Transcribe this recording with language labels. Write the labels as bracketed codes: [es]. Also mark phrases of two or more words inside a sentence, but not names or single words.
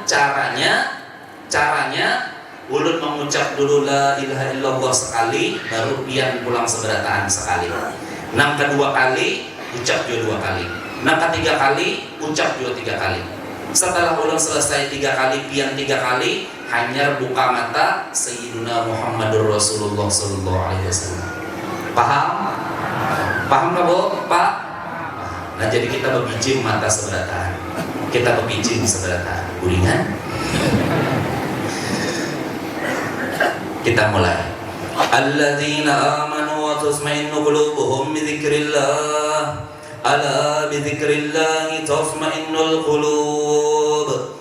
[bjn] Caranya ulun mengucap dulu [ar] لا إله إلا الله [bjn] sekali, baru pian pulang seberataan sekali. Nang kedua kali ucap juga 2 kali. Nang ketiga kali ucap juga 3 kali. Setelah ulun selesai 3 kali, pian 3 kali, hanya buka mata [ar] سيدنا محمد رسول الله صلى الله عليه وسلم. [id] Paham? Paham nggak Bu? Pak? [bjn] Nah, jadi kita berbijing mata seberataan. Kita berbijing seberataan. Guringan? Kita mulai. [ar] الذين آمنوا وتطمئن قلوبهم بذكر الله. ألا بذكر الله تطمئن القلوب.